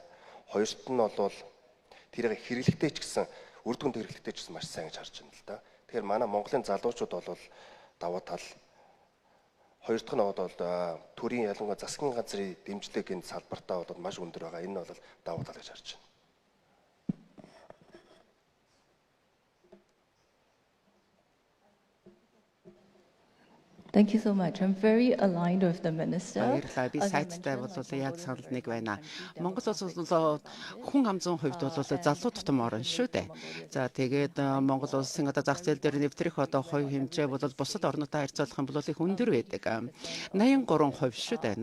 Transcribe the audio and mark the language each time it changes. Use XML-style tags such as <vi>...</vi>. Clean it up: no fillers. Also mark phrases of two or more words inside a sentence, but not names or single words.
<mn>Хоёрт нь бол тэрийг хэрэглэхдээ ч гэсэн үр дүнд хэрэглэхдээ ч гэсэн маш сайн гэж харж байна л да. Тэгэхээр манай Монголын залуучууд бол давуу тал. Хоёр дахь нь бол төрийн ялангуяа засгийн газрын дэмжлэг энэ салбартаа бол маш өндөр байгаа. Энэ бол давуу тал гэж харж байна.</mn> <en>Thank you so much. I'm very aligned with the minister.</en> <mn>Баярлалаа. Би сайттай бол яг санал нэг байна. Монгол улс бол хүн ам 100% бол залуу тутам орн шүү дээ. За тэгээд Монгол улсын одоо зах зээл дээр нэвтрэх одоо хувь хэмжээ бол бусад орнуудтай харьцуулах юм бол их өндөр байдаг. 83% шүү дээ.</mn>